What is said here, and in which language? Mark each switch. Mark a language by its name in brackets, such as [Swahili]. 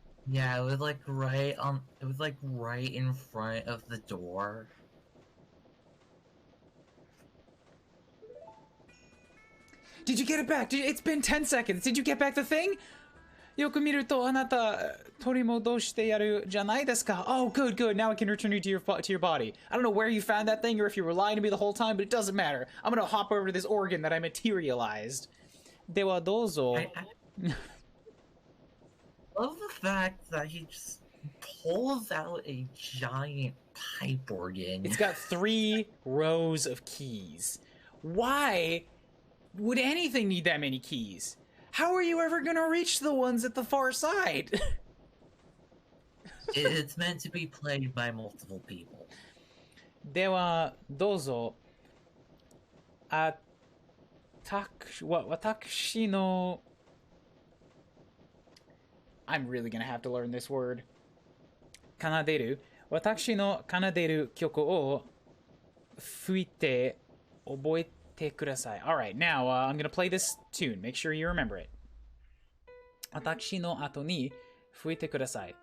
[English] Yeah, it was like right in front of the door. Did you get it back? It's been 10 seconds. Did you get back the thing? [Japanese] よく見るとあなた取り戻してやるじゃないですか. [English] Oh, good, good. Now I can return you to your body. I don't know where you found that thing or if you were lying to me the whole time, but it doesn't matter. I'm gonna hop over to this organ that I materialized. [Japanese] ではどうぞ. [English] I love the fact that he just pulls out a giant pipe organ. It's got 3 rows of keys. Why would anything need that many keys? How are you ever gonna reach the ones at the far side? It's meant to be played by multiple people. [Japanese] ではどうぞ. 私の [English] I'm really gonna have to learn this word. [Japanese] 奏でる. 私の奏でる曲を吹いて覚えてください. [English] Alright, now I'm gonna play this tune. Make sure you remember it. [Japanese] 私の後に吹いてください.